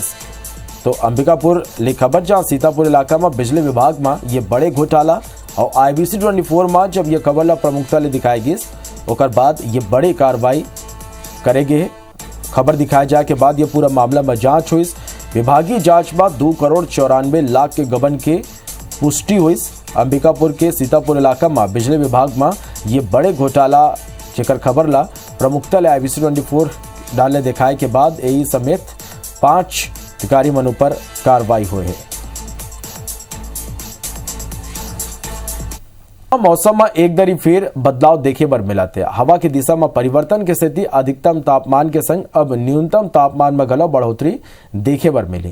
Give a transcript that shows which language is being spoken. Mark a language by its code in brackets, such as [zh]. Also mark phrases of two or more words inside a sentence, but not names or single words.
[hne] तो अंबिकापुर ले खबर जहाँ सीतापुर इलाका में बिजली विभाग में ये बड़े घोटाला और IBC 24 में जब ये खबर ला प्रमुखता ले दिखाएगी और बाद ये बड़े कार्रवाई करेंगे। खबर दिखाए जाए के बाद ये पूरा मामला में जांच हुई। विभागीय जांच में 2 करोड़ 94 लाख के गबन के पुष्टि हुई। अंबिकापुर के सीतापुर इलाका में बिजली विभाग में ये बड़े घोटाला जेकर खबर ला प्रमुखता ले IBC 24 डाले दिखाए के बाद यही समेत 5 अधिकारी मनों पर कार्रवाई हुई है। मौसम में एक दरी फिर बदलाव देखे बर मिला थे। हवा की दिशा में परिवर्तन के स्थिति अधिकतम तापमान के संग अब न्यूनतम तापमान में गलो बढ़ोतरी देखे बर मिली।